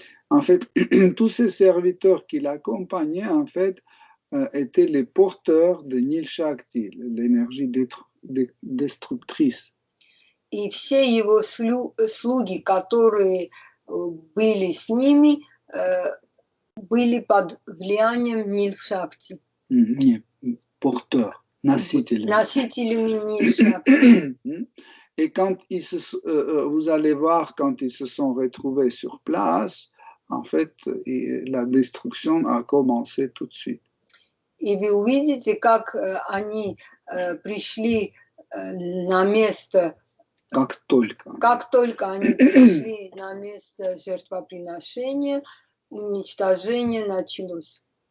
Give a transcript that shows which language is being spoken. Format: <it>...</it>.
<fr>en fait, tous ces serviteurs qui l'accompagnaient, en fait, étaient les porteurs de Nil Shakti, l'énergie destructrice.</fr> <ru>И все его слуги, которые были с ними, были под влиянием Нил Шакти.</ru> <fr>Porteurs,</fr> <ru>носителями Нил Шакти.</ru> <fr>Et quand vous allez voir, quand ils se sont retrouvés sur place, en fait, la destruction a commencé tout de suite.</fr> <ru>И вы увидите, как они пришли на место, как только они пришли на место жертвоприношения, уничтожение началось.</ru>